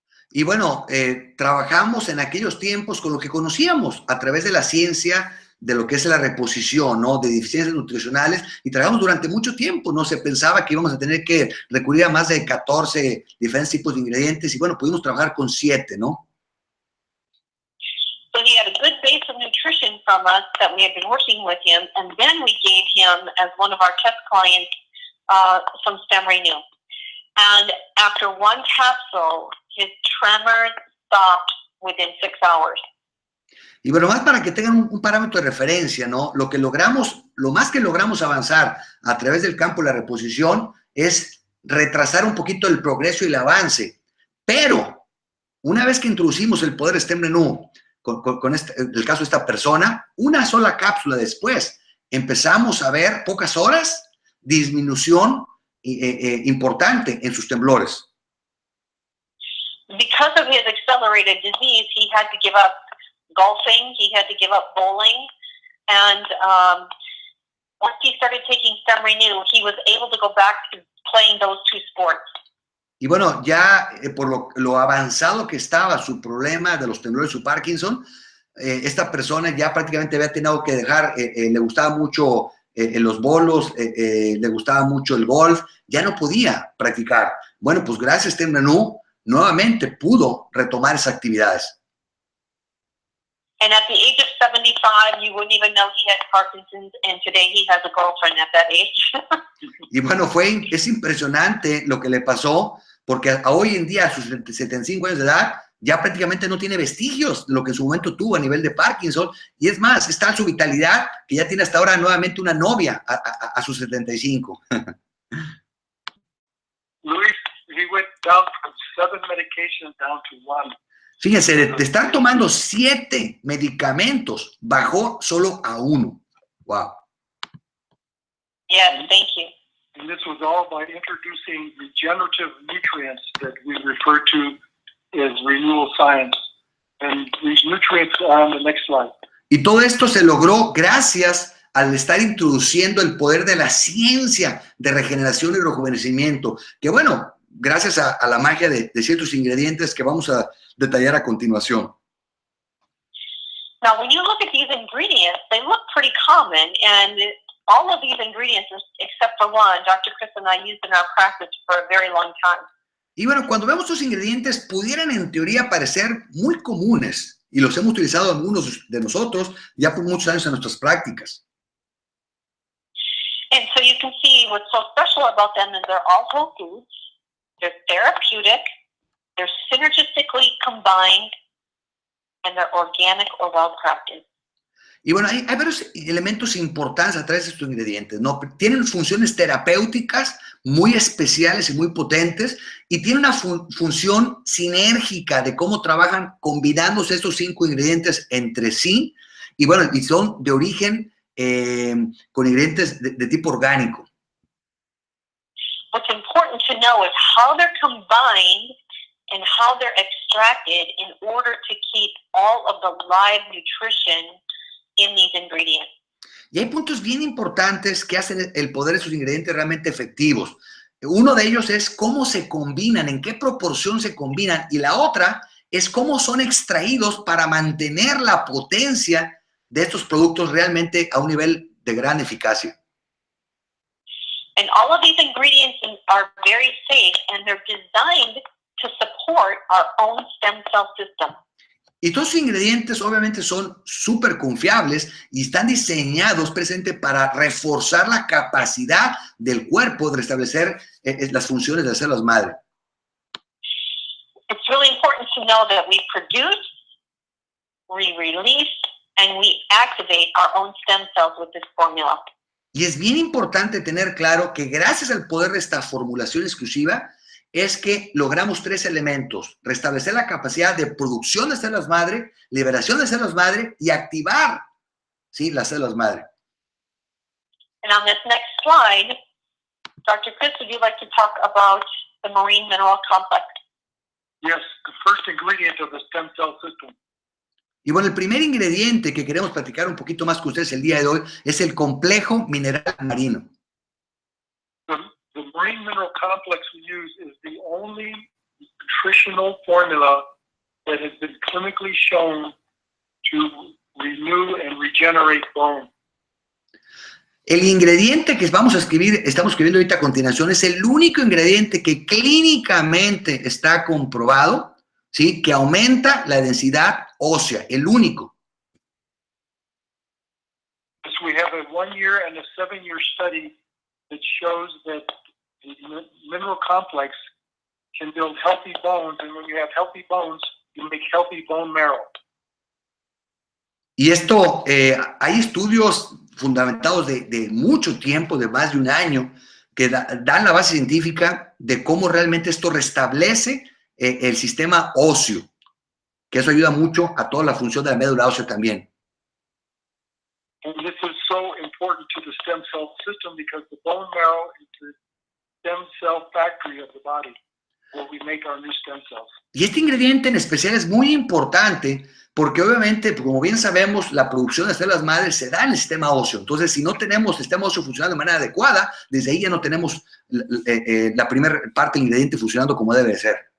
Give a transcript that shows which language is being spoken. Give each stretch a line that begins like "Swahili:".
Spanish: Y bueno, trabajamos en aquellos tiempos con lo que conocíamos a través de la ciencia de lo que es la reposición, ¿no? De deficiencias nutricionales, y trabajamos durante mucho tiempo, ¿no? Se pensaba que íbamos a tener que recurrir a más de 14 diferentes tipos de ingredientes, y bueno, pudimos trabajar con 7, ¿no?
English: So he had a good base of nutrition from us that we had been working with him, and then we gave him, as one of our test clients, some StemRenu. And after one capsule, his tremors stopped within 6 hours.
Spanish: Y bueno, más para que tengan un parámetro de referencia, ¿no? Lo más que logramos avanzar a través del campo de la reposición es retrasar un poquito el progreso y el avance. Pero, una vez que introducimos el poder StemRenu, con el caso de esta persona, una sola cápsula después, empezamos a ver, pocas horas, disminución importante en sus temblores.
English: Because of his accelerated disease, he had to give up golfing, he had to give up bowling, and once he started taking StemRenu, he was able to go back to playing those 2 sports.
Spanish: Y bueno, ya por lo avanzado que estaba su problema de los temblores, su Parkinson, esta persona ya prácticamente había tenido que dejar, le gustaba mucho en los bolos, le gustaba mucho el golf, ya no podía practicar. Bueno, pues gracias a StemRenu, nuevamente pudo retomar esas actividades.
English: And at the age of 75, you wouldn't even know he had Parkinson's, and today he has a girlfriend at that age.
Spanish: Y bueno, es impresionante lo que le pasó, porque hoy en día, a sus 75 años de edad, ya prácticamente no tiene vestigios de lo que en su momento tuvo a nivel de Parkinson, y es más, está su vitalidad, que ya tiene hasta ahora nuevamente una novia a sus 75.
English: Luis, he went down from 7 medications down to 1.
Spanish: Fíjense, de estar tomando 7 medicamentos, bajó solo a 1. Wow.
English: Yes, thank you. And this was all by introducing regenerative nutrients that we refer to as renewal science. And these nutrients are on the next slide.
Spanish: Y todo esto se logró gracias al estar introduciendo el poder de la ciencia de regeneración y rejuvenecimiento, que bueno, gracias a la magia de ciertos ingredientes que vamos a detallar a continuación.
English: Now, when you look at these ingredients, they look pretty common, and all of these ingredients, except for one, Dr. Chris and I used in our practice for a very long time.
Spanish: Y bueno, cuando vemos estos ingredientes, pudieran en teoría parecer muy comunes, y los hemos utilizado algunos de nosotros ya por muchos años en nuestras prácticas.
English: And so you can see what's so special about them is they're all whole foods, they're therapeutic, they're synergistically combined, and they're organic or well-crafted.
Spanish: Y bueno, hay varios elementos importantes a través de estos ingredientes, ¿no? Tienen funciones terapéuticas muy especiales y muy potentes, y tienen una función sinérgica de cómo trabajan combinándose estos 5 ingredientes entre sí, y bueno, y son de origen con ingredientes de tipo orgánico.
English: What's important to know is how they're combined and how they're extracted in order to keep all of the live nutrition in these ingredients.
Spanish: Y hay puntos bien importantes que hacen el poder de esos ingredientes realmente efectivos. Uno de ellos es cómo se combinan, en qué proporción se combinan, y la otra es cómo son extraídos para mantener la potencia de estos productos realmente a un nivel de gran eficacia.
English: And all of these ingredients are very safe, and they're designed to support our own stem cell system.
Spanish: Y todos los ingredientes obviamente son súper confiables y están diseñados precisamente para reforzar la capacidad del cuerpo de restablecer las funciones de las células madre.
English: It's really important to know that we produce, we release, and we activate our own stem cells with this formula.
Spanish: Y es bien importante tener claro que gracias al poder de esta formulación exclusiva es que logramos 3 elementos: restablecer la capacidad de producción de células madre, liberación de células madre y activar, ¿sí?, las células madre.
English: And on this next slide, Dr. Chris, would you like to talk about the marine mineral complex? Yes, the first ingredient of the stem cell system.
Spanish: Y bueno, el primer ingrediente que queremos platicar un poquito más con ustedes el día de hoy es el complejo mineral marino.
English: The marine mineral complex we use is the only nutritional formula that has been clinically shown to renew and regenerate bone.
Spanish: El ingrediente que estamos escribiendo ahorita a continuación es el único ingrediente que clínicamente está comprobado, ¿sí?, que aumenta la densidad ósea, el único.
English: Yes, we have a 1-year and a 7-year study that shows that the mineral complex can build healthy bones, and when you have healthy bones, you make healthy bone marrow.
Spanish: Y esto, hay estudios fundamentados de mucho tiempo, de más de un año, que dan la base científica de cómo realmente esto restablece el sistema óseo, que eso ayuda mucho a toda la función de la médula ósea también.
English: And this is so important to the stem cell system because the bone marrow is the stem cell factory of the body, where we make our new stem cells.
Spanish: Y este ingrediente en especial es muy importante porque obviamente, como bien sabemos, la producción de células madres se da en el sistema óseo. Entonces, si no tenemos el sistema óseo funcionando de manera adecuada, desde ahí ya no tenemos la primera parte del ingrediente funcionando como debe de ser.